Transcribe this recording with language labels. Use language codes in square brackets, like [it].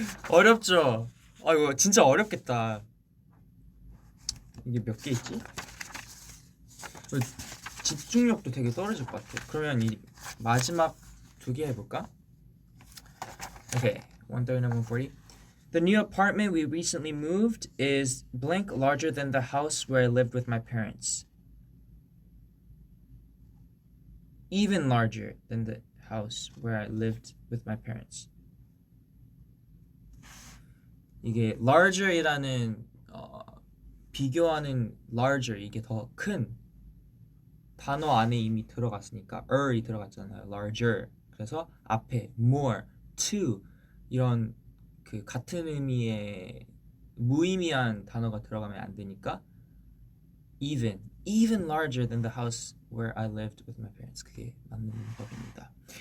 [ko] 어렵죠? 이거 진짜 어렵겠다. 이게 몇 개 있지? 집중력도 되게 떨어질 것 같아. 그러면 이 마지막 두 개 해볼까? [en] Okay, 139, 140. The new apartment we recently moved is blank larger than the house where I lived with my parents. Even larger than the house where I lived with my parents. [ko] 이게 larger이라는 비교하는 larger 이게 더 큰 단어 안에 이미 들어갔으니까 이 들어갔잖아요. [en] larger. [ko] 그래서 앞에 more, to 이런 그 같은 의미의 무의미한 단어가 들어가면 안 되니까 [en] even larger than the house where I lived with my parents. [ko] 그게 맞는 법입니다.